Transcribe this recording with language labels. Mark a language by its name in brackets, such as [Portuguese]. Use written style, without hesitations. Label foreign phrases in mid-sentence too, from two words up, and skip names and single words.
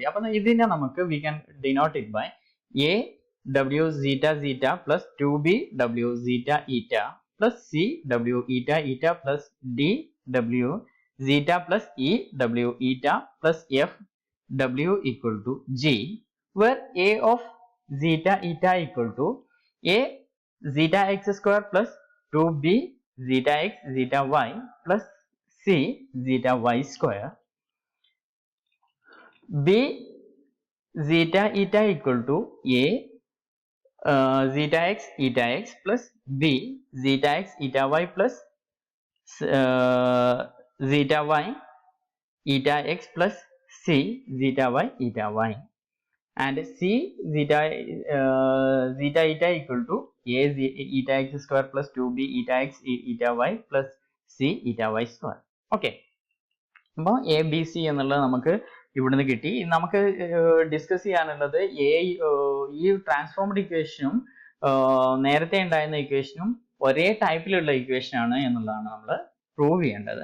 [Malayalam] അപ്പം ഇതിനെ നമുക്ക് [English] we can denote it by a w zeta plus 2b w zeta eta plus c w eta plus d w zeta plus e w eta plus f w equal to g, where a of zeta eta equal to a zeta x square plus 2b zeta x zeta y plus c zeta y square, b zeta eta equal to a zeta x plus b zeta x eta y plus zeta y eta x plus c zeta y eta y, and c zeta eta equal to a eta x square plus 2b eta x eta y plus c eta y square. [Malayalam] ഓക്കെ, അപ്പോൾ എ ബി സി എന്നുള്ളത് നമുക്ക് ഇവിടുന്ന് കിട്ടി. നമുക്ക് ഡിസ്കസ് ചെയ്യാനുള്ളത് ഈ [English] transformed equation [Malayalam] നേരത്തെ ഉണ്ടായിരുന്ന ഇക്വേഷനും ഒരേ ടൈപ്പിലുള്ള ഇക്വേഷനാണ് എന്നുള്ളതാണ് നമ്മൾ പ്രൂവ് ചെയ്യേണ്ടത്.